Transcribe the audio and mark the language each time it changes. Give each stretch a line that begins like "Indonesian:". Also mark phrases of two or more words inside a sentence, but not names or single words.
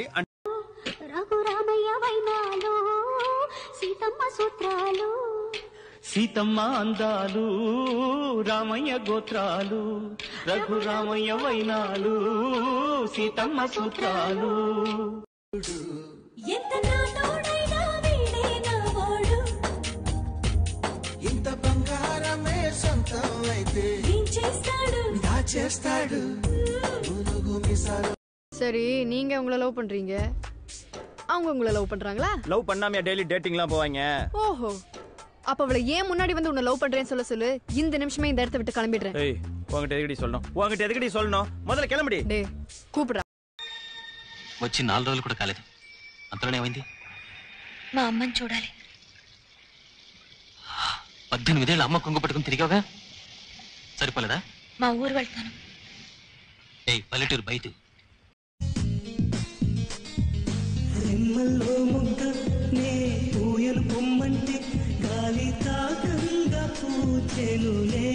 Telugu: రఘురామయ్య వైనాలు సీతమ్మ సూత్రాలు సీతమ్మ అందాలు రామయ్య గోత్రాలు రఘురామయ్య వైనాలు సీతమ్మ సూత్రాలు. ఇంత బంగారమే సొంతం అయితే దాచేస్తాడు.
Tamil: சரி நீங்க உங்களை லவ் பண்றீங்க, அவங்க உங்களை லவ் பண்றாங்களா? லவ் பண்ணாம
English: daily datinglam
Tamil: போவாங்க. ஓஹோ, அப்ப அவளை ஏன் முன்னாடி வந்து உன்னை லவ் பண்றேன்னு சொல்லு. இந்த நிமிஷமே இந்த இடத்த விட்டு கிளம்பிடுறேன். ஏய் உன்கிட்ட எதுக்கடி சொல்லணும்? முதல்ல கிளம்படி. டே கூப்பிடுறா.
Telugu: వచ్చి 4 రోజులు కూడా కాలేదు, అంతలోనే ఏమైంది? మా అమ్మని చూడాలి. 18 ఏళ్ళ అమ్మ కొంగు పట్టుకుని తిరిగావుగా, సరిపోలేదా? మా ఊరు వెళ్తాను. ఏయ్ పల్లెటూరు బయట. రెమ్మల్లో ముద్ద నే పూయలు పొమ్మంటే గాలి తాకంగా పూచెనులే.